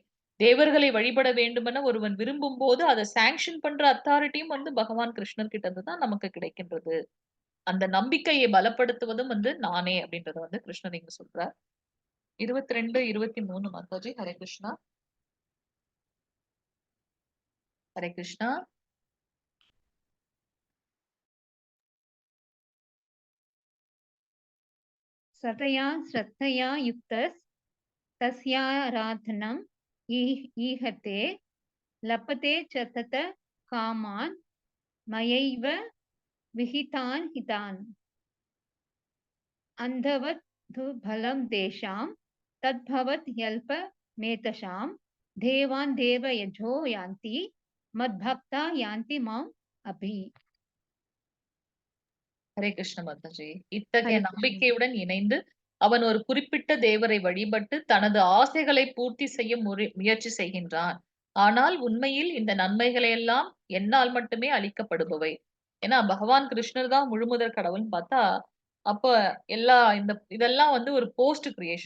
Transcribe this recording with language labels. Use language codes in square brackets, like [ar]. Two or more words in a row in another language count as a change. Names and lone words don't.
[ta] தேவர்களை வழிபட வேண்டுமென ஒருவன் விரும்பும் போது அதை சாங்ஷன் பண்ற அத்தாரிட்டியும் வந்து பகவான் கிருஷ்ணர் கிட்ட இருந்து தான் நமக்கு கிடைக்கின்றது. அந்த நம்பிக்கையை பலப்படுத்துவதும் வந்து நானே அப்படின்றத வந்து கிருஷ்ணர் இங்க சொல்றார். 22, 23 மாதாஜி. ஹரே கிருஷ்ணா. ஹரே கிருஷ்ணா. [sa] सतया श्रद्धया युक्तस्तस्याराधनम् ईहते लपते च तत कामान् मयैव विहितान् हितान् अन्धवत् तु फलं तेषां तद्भवत् ह्यल्पमेतषां देवान् देवयजो यान्ति मद्भक्ता यान्ति माम् अपि. [ta] ஹரே கிருஷ்ண மாதாஜி. இத்தகைய ஹரே கிருஷ்ண. நம்பிக்கையுடன் இணைந்து அவன் ஒரு குறிப்பிட்ட தேவரை வழிபட்டு தனது ஆசைகளை பூர்த்தி செய்ய முயற்சி செய்கின்றான். ஆனால் உண்மையில் இந்த நன்மைகளை எல்லாம் என்னால் மட்டுமே அளிக்கப்படுபவை. ஏன்னா பகவான் கிருஷ்ணர் தான் முழுமுதற் கடவுள்னு பார்த்தா, அப்ப இதெல்லாம் வந்து ஒரு [en] post creation.